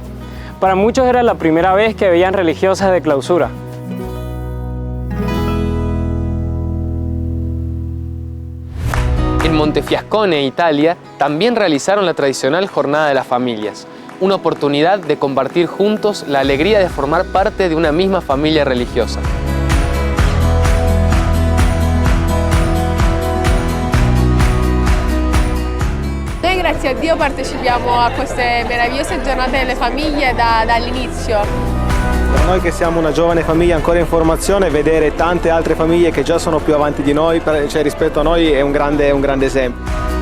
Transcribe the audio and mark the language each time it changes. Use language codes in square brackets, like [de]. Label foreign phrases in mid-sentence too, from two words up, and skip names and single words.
[es] Para muchos era la primera vez que veían religiosas de clausura. En Montefiascone, Italia, también realizaron la tradicional Jornada de las Familias, una oportunidad de compartir juntos la alegría de formar parte de una misma familia religiosa. [it] Noi grazie a Dio partecipiamo a queste meravigliose giornate delle famiglie dall'inizio. Per noi che siamo una giovane famiglia ancora in formazione, vedere tante altre famiglie che già sono più avanti di noi, cioè rispetto a noi, è un grande esempio.